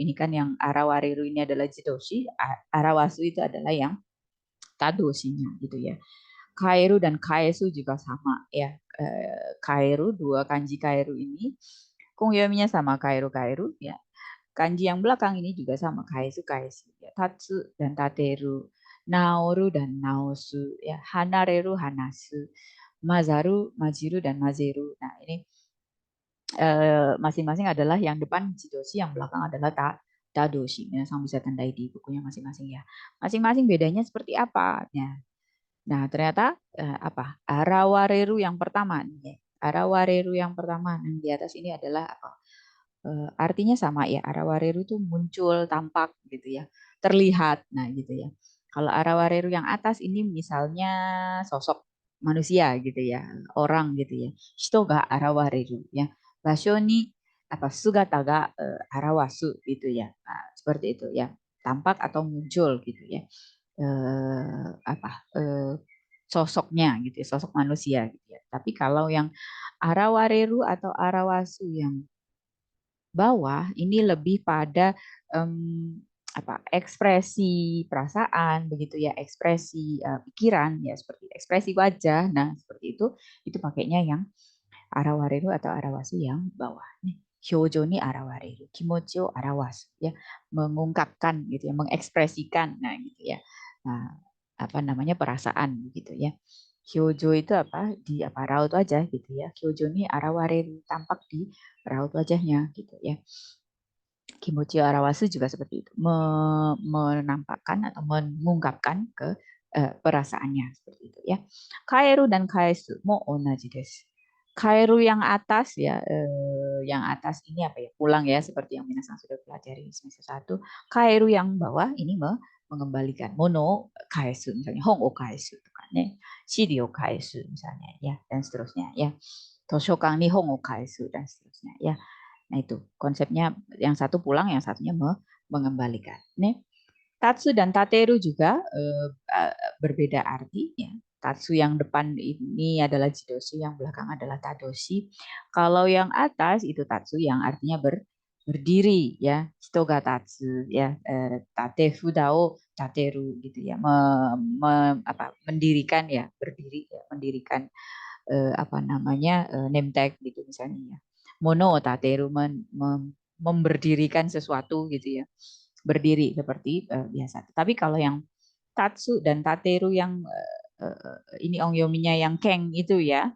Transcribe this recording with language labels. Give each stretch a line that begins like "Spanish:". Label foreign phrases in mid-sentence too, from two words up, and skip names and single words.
Indonesian: Ini kan yang arawareru ini adalah jidoshi, arawasu itu adalah yang tadoshinya gitu ya. Kairu dan kaesu juga sama ya. Kairu, dua kanji kairu ini kungyominya sama,
Japanese: kairu kairu
Indonesian: ya. Kanji yang belakang ini juga sama,
Japanese: kaesu kaesu
Indonesian: ya. Tatsu dan tateru, naoru dan naosu ya.
Japanese: Hanareru hanasu, mazaru majiru
Indonesian: dan mazeru. Nah, ini masing-masing adalah yang depan jidoshi, yang belakang adalah tadoshi. Saya bisa tandai di bukunya masing-masing ya. Masing-masing bedanya seperti apa? Nah, ternyata Arawareru yang pertama nih. Arawareru yang pertama yang di atas ini adalah apa? Artinya sama ya. Arawareru itu muncul, tampak gitu ya. Terlihat. Nah, gitu ya. Kalau Arawareru yang atas ini misalnya sosok manusia gitu ya, orang gitu ya.
Japanese: Shito ga arawareru ya. Basho ni sugata ga arawasu
Indonesian: gitu ya. Nah, seperti itu ya. Tampak atau muncul gitu ya. eh, apa sosoknya gitu ya, sosok manusia gitu ya. Tapi kalau yang arawareru atau arawasu yang bawah ini lebih pada ekspresi perasaan begitu ya, ekspresi pikiran ya, seperti ekspresi wajah. Nah, seperti itu pakainya yang arawareru atau arawasu yang bawah nih.
Japanese: Hyojo ni arawareru, kimochi o arawasu
Indonesian: ya, mengungkapkan gitu ya, mengekspresikan. Nah, gitu ya. Nah, perasaan gitu ya. Hyojo itu di raut wajah gitu ya.
Japanese: Hyojo ni arawareru,
Indonesian: tampak di raut wajahnya gitu ya.
Japanese: Kimochi arawasu
Indonesian: juga seperti itu, menampakkan atau mengungkapkan ke perasaannya seperti itu ya.
Japanese: Kaeru dan kaesu mo onaji desu.
Indonesian: Kaeru yang atas ya, yang atas ini pulang ya, seperti yang minasan sudah pelajari semester 1. Kaeru yang bawah ini mengembalikan.
Japanese: Mono kaesu
Indonesian: misalnya,
Japanese: hong o kaesu
Indonesian: kan ya.
Japanese: Shiri o kaesu
Indonesian: misalnya ya, dan seterusnya ya.
Japanese: Toshokan ni hong o kaesu
Indonesian: dan seterusnya ya. Nah, itu konsepnya, yang satu pulang, yang satunya mengembalikan. Nih, tatsu dan tateru juga berbeda arti ya. Tatsu yang depan ini adalah jidoshi, yang belakang adalah tadoshi. Kalau yang atas itu tatsu yang artinya berdiri ya,
Japanese: hitoga tatsu
Indonesian: ya,
Japanese: tate fudao tateru
Indonesian: gitu ya, mendirikan ya, berdiri ya, mendirikan
English: name tag
Indonesian: gitu misalnya ya.
Japanese: Mono tateru,
Indonesian: memberdirikan sesuatu gitu ya, berdiri seperti biasa. Tapi kalau yang tatsu dan tateru yang ini ongyominya yang keng itu ya.